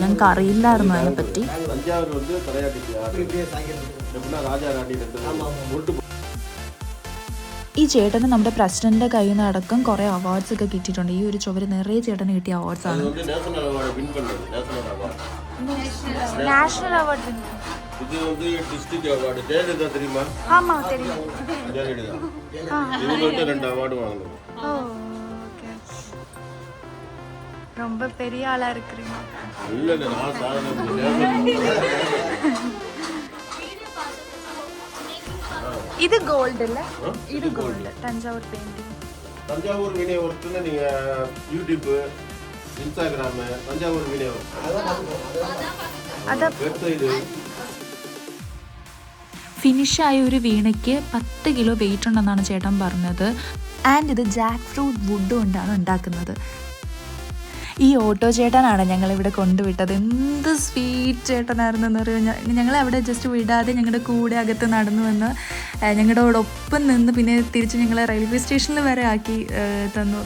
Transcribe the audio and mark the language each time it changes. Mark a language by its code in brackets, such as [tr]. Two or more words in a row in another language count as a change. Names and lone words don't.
[ml] ഞങ്ങൾക്ക് അറിയില്ലായിരുന്നു അതിനെപ്പറ്റി. ഈ ചേട്ടന് നമ്മുടെ പ്രസിഡന്റിന്റെ കയ്യിൽ നിന്ന് അടക്കം കുറേ അവാർഡ്സ് ഒക്കെ കിട്ടിയിട്ടുണ്ട്. ഈ ഒരു ചുവര് നിറയെ ചേട്ടന് കിട്ടിയ അവാർഡ്സ് ആണ്. [en] National award. [ta] இது வந்து [en] district award. [ta] ஜெயலலிதா தெரியுமா? ஆமா தெரியும். ஜெயலலிதா இவங்கள்ட்ட 2 அவார்டு வாங்கணும். ஓ ஓகே. ரொம்ப பெரிய ஆளா இருக்கீங்க. இல்ல இல்ல நான் சாதாரண. இது கோல்ட் இல்ல? இது கோல்ட். தஞ்சாவூர் பெயிண்டிங். தஞ்சாவூர் வீணை ஒர்க்குன்னு நீங்க யூடியூப், இன்ஸ்டாகிராம் தஞ்சாவூர் வீணை ஒர்க் அத வெப்சைட். [ml] ഫിനിഷായ ഒരു വീണയ്ക്ക് 10 കിലോ വെയിറ്റ് ഉണ്ടെന്നാണ് ചേട്ടൻ പറഞ്ഞത്. ആൻഡ് ഇത് [en] jack fruit wood [ml] കൊണ്ടാണ് ഉണ്ടാക്കുന്നത്. ഈ ഓട്ടോ ചേട്ടനാണ് ഞങ്ങളിവിടെ കൊണ്ടുവിട്ടത്. എന്ത് സ്വീറ്റ് ചേട്ടനായിരുന്നു എന്ന് പറയുന്നത്. ഞങ്ങളെ അവിടെ ജസ്റ്റ് വിടാതെ ഞങ്ങളുടെ കൂടെ അകത്ത് നടന്നു വന്ന് ഞങ്ങളോടൊപ്പം നിന്ന് പിന്നെ തിരിച്ച് ഞങ്ങളെ [en] railway stationil [ml] വരെ ആക്കി തന്നു.